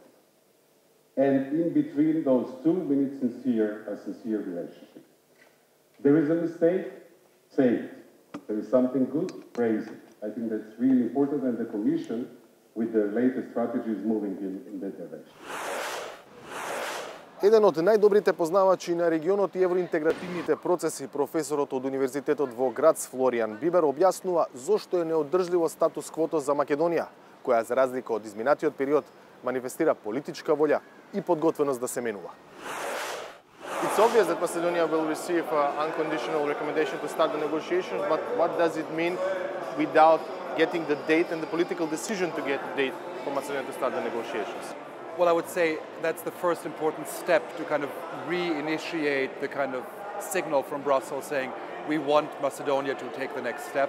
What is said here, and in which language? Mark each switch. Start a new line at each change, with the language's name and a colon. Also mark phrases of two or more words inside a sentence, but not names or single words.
English: And in between those two, we need a sincere relationship. There is a mistake, say it. There is something good, praise it. I think that's really important, and the Commission, with the latest strategy, is moving in that direction.
Macedonian: Еден од најдобрите познавачи на регионот и евроинтегративните процеси, професорот од Универзитетот во Грац Флориан Бибер објаснува зошто е неодржливо статус квото за Македонија, која за разлика од изминатиот период манифестира политичка волја и подготвеност да се менува.
English: It's obvious that Macedonia will receive unconditional recommendation to start the negotiations, but what does it mean without getting the date and the political decision to get a date for Macedonia to start the negotiations? Well, I would say that's the first important step to kind of reinitiate the kind of signal from Brussels saying we want Macedonia to take the next step.